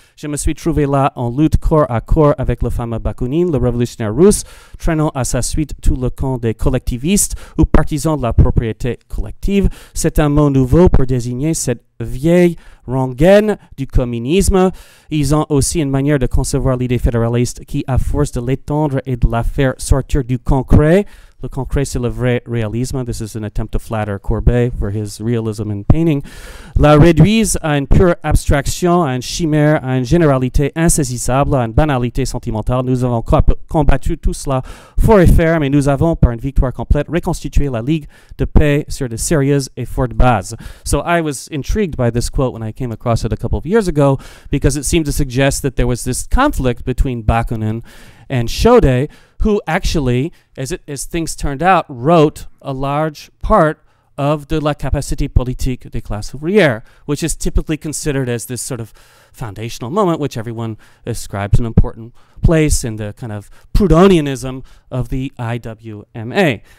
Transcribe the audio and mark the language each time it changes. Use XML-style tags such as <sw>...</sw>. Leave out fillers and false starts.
<fr>Je me suis trouvé là en lutte corps à corps avec le fameux Bakounine, le révolutionnaire russe, traînant à sa suite tout le camp des collectivistes ou partisans de la propriété collective. C'est un mot nouveau pour désigner cette vieille rengaine du communisme. Ils ont aussi une manière de concevoir l'idée fédéraliste qui, à force de l'étendre et de la faire sortir du concret, le concret, c'est le vrai réalisme.</fr> <en>This is an attempt to flatter Courbet for his realism in painting.</en> <fr>La réduisent à une pure abstraction, à une chimère, à une généralité insaisissable, à une banalité sentimentale. Nous avons combattu tout cela fort et ferme, et nous avons, par une victoire complète, reconstitué la Ligue de paix sur de sérieuses et fortes bases.</fr> <en>So I was intrigued by this quote when I came across it a couple of years ago, because it seemed to suggest that there was this conflict between Bakunin and Chaudet, who actually, as things turned out, wrote a large part of de la capacité politique des classes ouvrières, which is typically considered as this sort of foundational moment, which everyone ascribes an important place in the kind of Proudhonianism of the IWMA.</en>